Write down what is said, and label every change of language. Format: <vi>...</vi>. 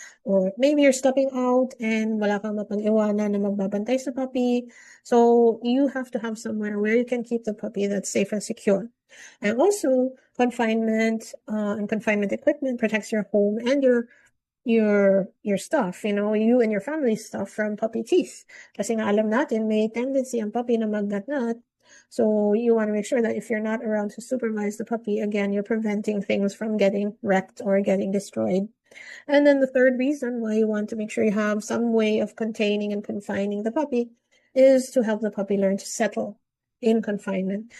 <en>Or maybe you're stepping out and</en> <tl>wala kang mapag-iwanan na magbabantay sa puppy.</tl> <en>So you have to have somewhere where you can keep the puppy that's safe and secure. And also, confinement and confinement equipment protects your home and your stuff, you and your family's stuff from puppy teeth.</en> <tl>Kasi nga alam natin, may tendency ang puppy na magnat-ngat.</tl> <en>So you want to make sure that if you're not around to supervise the puppy, again, you're preventing things from getting wrecked or getting destroyed. And then the third reason why you want to make sure you have some way of containing and confining the puppy is to help the puppy learn to settle in confinement.</en>